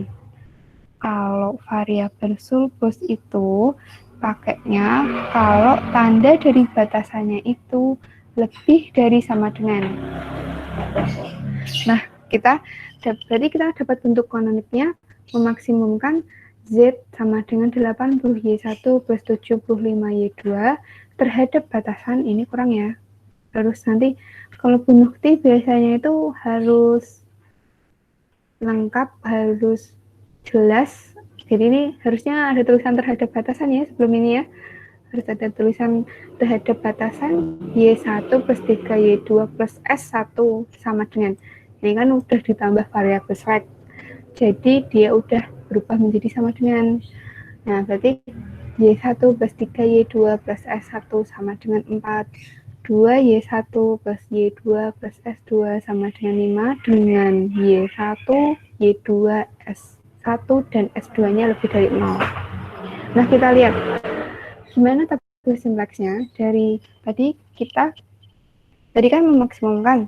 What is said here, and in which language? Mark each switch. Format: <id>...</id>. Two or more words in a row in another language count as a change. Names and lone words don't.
<id>Kalau variabel surplus itu pakainya kalau tanda dari batasannya itu lebih dari sama dengan. Nah, berarti kita dapat bentuk kanoniknya memaksimumkan Z sama dengan 80Y1 plus 75Y2 terhadap batasan ini kurang ya. Terus nanti kalau bukti biasanya itu harus lengkap, harus jelas. Jadi ini harusnya ada tulisan terhadap batasan ya sebelum ini ya. Harus ada tulisan terhadap batasan Y1 plus 3Y2 plus S1 sama dengan. Ini kan udah ditambah variabel slack. Jadi dia udah berubah menjadi sama dengan. Nah, berarti Y1 plus 3Y2 plus S1 sama dengan 4. 2Y1 plus Y2 plus S2 sama dengan 5 dengan Y1, Y2, S1, dan S2-nya lebih dari 0. Nah, kita lihat gimana tabel simplexnya dari tadi kan memaksimumkan.</id>